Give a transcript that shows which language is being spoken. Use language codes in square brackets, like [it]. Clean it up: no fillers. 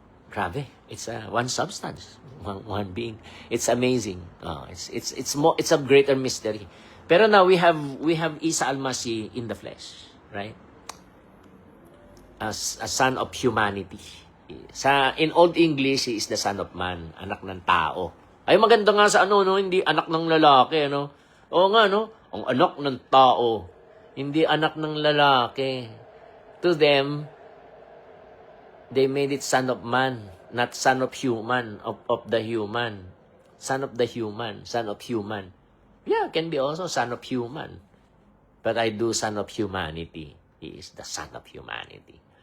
[en] Grabe. It's one substance. One being. It's amazing. It's a greater mystery. Pero now we have Isa Al-Masih in the flesh. Right? As a son of humanity. In Old English, he is the son of man, [tl] anak ng tao. Ay maganda nga sa hindi anak ng lalaki, Oo nga, ang anak ng tao, hindi anak ng lalaki. [en] To them, they made it son of man, not son of human, of the human. Son of the human, son of human. Yeah, can be also son of human. But I do son of humanity. He is the son of humanity.